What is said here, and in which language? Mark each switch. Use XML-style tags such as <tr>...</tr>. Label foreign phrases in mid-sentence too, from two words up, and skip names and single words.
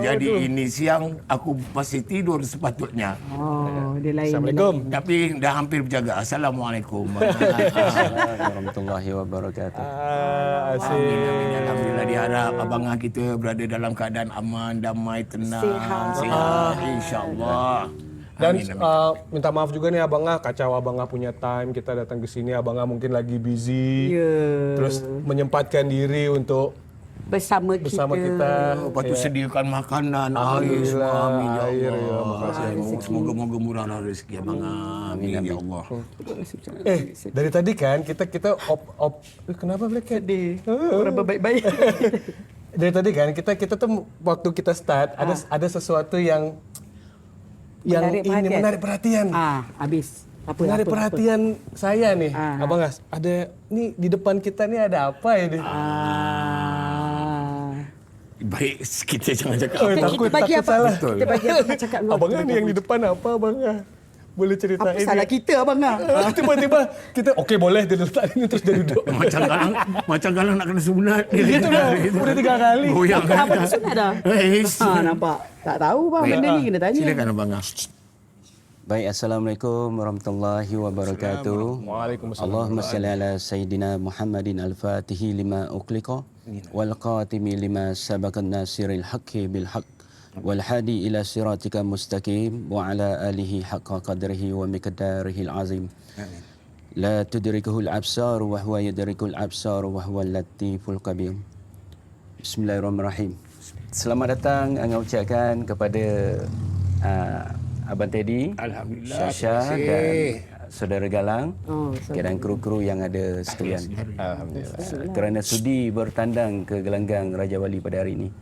<ms>Jadi ini siang aku pasti tidur sepatutnya. Dia lain. Assalamualaikum. Tapi dah hampir berjaga. Assalamualaikum.</ms> <ar>ورحمة الله وبركاته.</ar> <ms>Amin, amin. Alhamdulillah diharap abangah kita berada dalam keadaan aman, damai, tenang, sihat, insya-Allah. Dan Amin, amin. minta maaf juga nih Abangah, kacau Abangah punya time, kita datang ke sini Abangah mungkin lagi busy. Terus menyempatkan diri untuk bersama kita. Lepas tu sediakan makanan, air semua. Amin ya Air, Allah. ya, makasih. Semoga murahlah rezeki abangah. Amin ya Allah. Dari tadi kan kita kenapa Black Cat? Orang baik-baik. Dari tadi kan kita tuh waktu kita start ada sesuatu yang Menarik perhatian. menarik perhatian. Habis. menarik perhatian saya nih, Abang As. Ada nih di depan kita nih ada apa ini? Baik, kita jangan cakap. Oh, Kita takut bagi apa? salah. Kita bagi apa cakap luar. Abang yang di depan apa, Abang? Boleh ceritain? Apa salah kita, Abang? Tiba-tiba kita, okey boleh, dia letak ini terus dia duduk. Macam galang nak kena sunat. Gitu dah, udah 3 kali. Goyang kan. Abang sunat dah? Nampak. Tak tahu bang, benda ni kena tanya. Silakan Abang. Baik,</ms> <ar>السلام عليكم ورحمة الله وبركاته.</ar> <ms>Waalaikumsalam.</ms> <ar>اللهم صل على سيدنا محمد الفاتح لما أغلق والخاتم لما سبق ناصر الحق بالحق والهادي إلى صراطك مستقيم وعلى آله حق قدره ومقداره العظيم.</ar> <ms>Amin.</ms> <ar>لا تدركه الأبصار وهو يدرك الأبصار وهو اللطيف الخبير.</ar> <ms>Bismillahirrahmanirrahim. Selamat datang Angah ucapkan kepada Abang Teddy, Alhamdulillah. Syasha dan Saudara Galang dan kru-kru yang ada sekalian. Alhamdulillah. Kerana sudi bertandang ke gelanggang Raja Wali pada hari ini.</ms>